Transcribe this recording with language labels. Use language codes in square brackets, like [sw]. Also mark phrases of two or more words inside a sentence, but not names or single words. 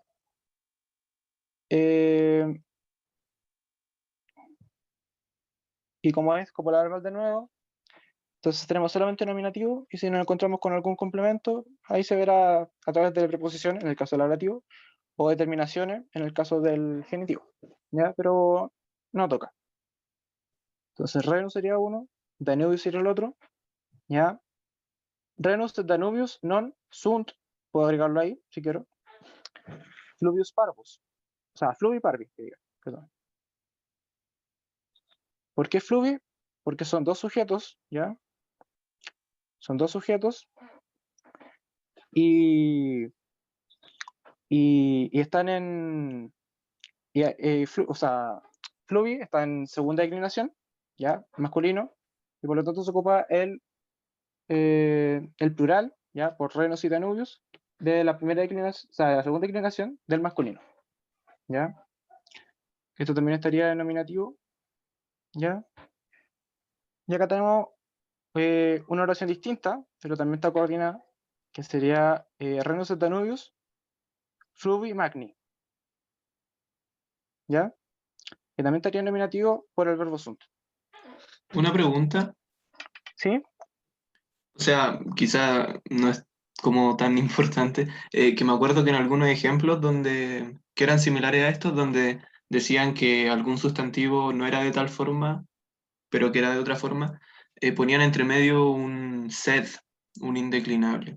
[es] Y como es copula verbal de nuevo, entonces tenemos solamente nominativo, y si nos encontramos con algún complemento, ahí se verá a través de preposiciones, en el caso del ablativo, o determinaciones, en el caso del genitivo, ¿ya? Pero no toca. Entonces Renus sería uno, Danubius sería el otro, ¿ya? [la] Renus, Danubius, non, sunt, [es] puedo agregarlo ahí, si quiero. [la] Fluvius parvus, [es] o sea, [la] fluvi parvi, [es] que diga, perdón. ¿Por qué fluvi? Porque son dos sujetos, ¿ya? Son dos sujetos y, y están en... o sea, fluvi está en segunda declinación, ¿ya? Masculino, y por lo tanto se ocupa el plural, ¿ya? Por Renos y Danubius, de la primera declinación, o sea, de la segunda declinación del masculino, ¿ya? Esto también estaría en nominativo, ¿ya? Y acá tenemos una oración distinta, pero también está coordinada, que sería [la] Renus et Danubius, fluvi magni, [es] ¿ya? Que también estaría en nominativo por el verbo sunt. Una pregunta. ¿Sí? O sea, quizá no es como tan importante, que me acuerdo que en algunos ejemplos que eran similares a estos, donde decían que algún sustantivo no era de tal forma, pero que era de otra forma, ponían entre medio un sed, un indeclinable.